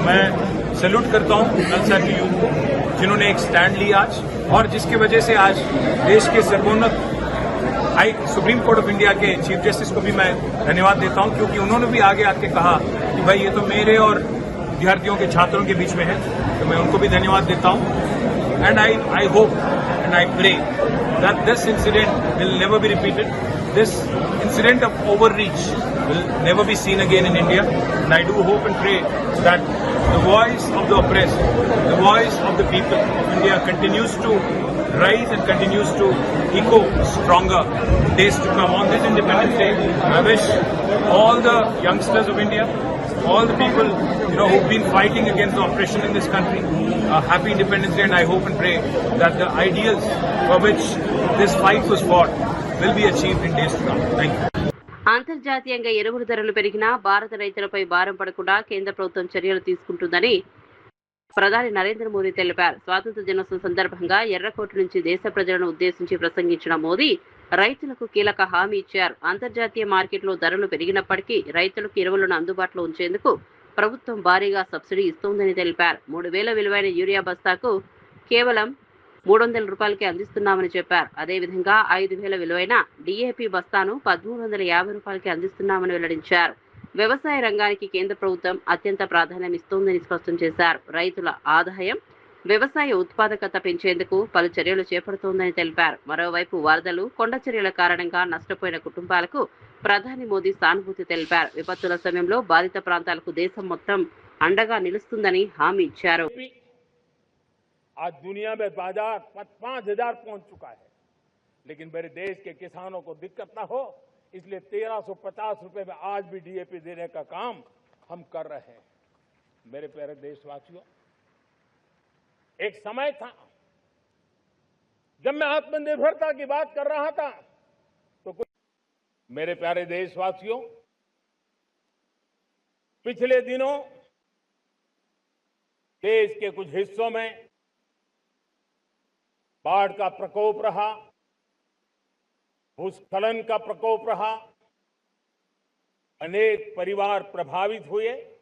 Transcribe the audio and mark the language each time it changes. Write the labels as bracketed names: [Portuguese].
[Hindi] मैं सैल्यूट करता हूं नलसा की यूथ को, जिन्होंने एक स्टैंड लिया आज, और जिसकी वजह से आज देश के सर्वोन्नत सुप्रीम कोर्ट ऑफ इंडिया के चीफ जस्टिस को भी मैं धन्यवाद देता हूं, क्योंकि उन्होंने भी आगे आके कहा कि भाई ये तो मेरे और विद्यार्थियों के छात्रों के बीच में है, तो मैं उनको भी धन्यवाद देता हूं। [English] And I hope and I pray that this incident will never be repeated, this incident of overreach will never be seen again in India. And I do hope and pray that the voice of the oppressed, the voice of the people of India continues to rise and continues to echo stronger in days to come. On this Independence Day, I wish all the youngsters of India, all the people who've been fighting against the oppression in this country, a happy Independence Day, and I hope and pray that the ideals for which this fight was fought will be achieved in days to come. Thank you. [Telugu] అంతర్జాతీయంగా ఎరువుల ధరలు పెరిగినా భారత రైతులపై భారం పడకుండా కేంద్ర ప్రభుత్వం చర్యలు తీసుకుంటుందని ప్రధాని నరేంద్ర మోదీ తెలిపారు. స్వాతంత్ర్య దినోత్సవం సందర్భంగా ఎర్రకోట నుంచి దేశ ప్రజలను ఉద్దేశించి ప్రసంగించిన మోదీ రైతులకు కీలక హామీ ఇచ్చారు. అంతర్జాతీయ మార్కెట్లో ధరలు పెరిగినప్పటికీ రైతులకు ఎరువులను అందుబాటులో ఉంచేందుకు ప్రభుత్వం భారీగా సబ్సిడీ ఇస్తోందని తెలిపారు. 3,000 విలువైన యూరియా బస్తాకు కేవలం 300 రూపాయలకే అందిస్తున్నామని చెప్పారు. అదేవిధంగా 5,000 విలువైన డీఏపీ బస్తాను 1,350 రూపాయలకి అందిస్తున్నామని వెల్లడించారు. వ్యవసాయ రంగానికి కేంద్ర ప్రభుత్వం అత్యంత ప్రాధాన్యం ఇస్తోందని స్పష్టం చేశారు. రైతుల ఆదాయం, వ్యవసాయ ఉత్పాదకత పెంచేందుకు పలు చర్యలు చేపడుతోందని తెలిపారు. మరోవైపు వరదలు, కొండ చర్యల కారణంగా నష్టపోయిన కుటుంబాలకు ప్రధాని మోదీ సానుభూతి తెలిపారు. విపత్తుల సమయంలో బాధిత ప్రాంతాలకు దేశం మొత్తం అండగా నిలుస్తుందని హామీ ఇచ్చారు. [Hindi] आज दुनिया में बाजार 5,000 पहुंच चुका है, लेकिन मेरे देश के किसानों को दिक्कत ना हो इसलिए 1,350 रुपए में आज भी डीएपी देने का काम हम कर रहे हैं। मेरे प्यारे देशवासियों, एक समय था जब मैं आत्मनिर्भरता की बात कर रहा था तो कुछ मेरे प्यारे देशवासियों, पिछले दिनों देश के कुछ हिस्सों में बाढ़ का प्रकोप रहा, भूस्खलन का प्रकोप रहा, अनेक परिवार प्रभावित हुए।